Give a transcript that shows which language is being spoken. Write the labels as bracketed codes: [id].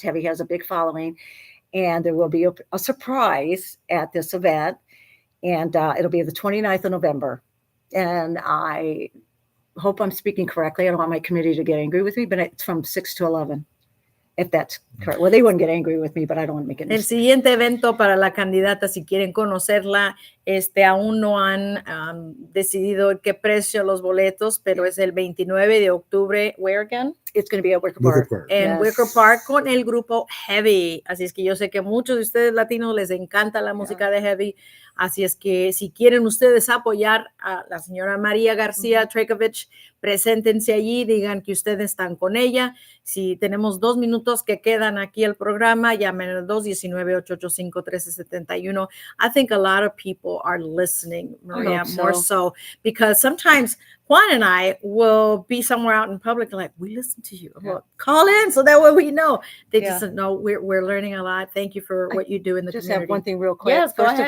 [en] Heavy has a big following, and there will be a surprise at this event, and it'll be the 29th of November. And I hope I'm speaking correctly. I don't want my committee to get angry with me, but it's from 6 to 11, if that's correct. Well, they wouldn't get angry with me, but I don't want to make it. [es] El siguiente evento para la candidata, si quieren conocerla, aún no han decidido qué precio los boletos, pero es el 29 de octubre. [en] Where again? It's going to be at Wicker Park. [es] En Wicker Park con el grupo Heavy. Así es que yo sé que muchos de ustedes latinos les encanta la música de Heavy. Así es que si quieren ustedes apoyar a la señora Maria Garcia Trajkovich, preséntense allí, digan que ustedes están con ella. Si tenemos 2 minutos que quedan aquí el programa, llamen al 219-885-1371. [en] I think a lot of people are listening, Maria, more so, because sometimes Juan and I will be somewhere out in public like, we listen to you. Well, call in so that way we know. They just know we're learning a lot. Thank you for what you do in the community. Just have one thing real quick. Yes, First go ahead.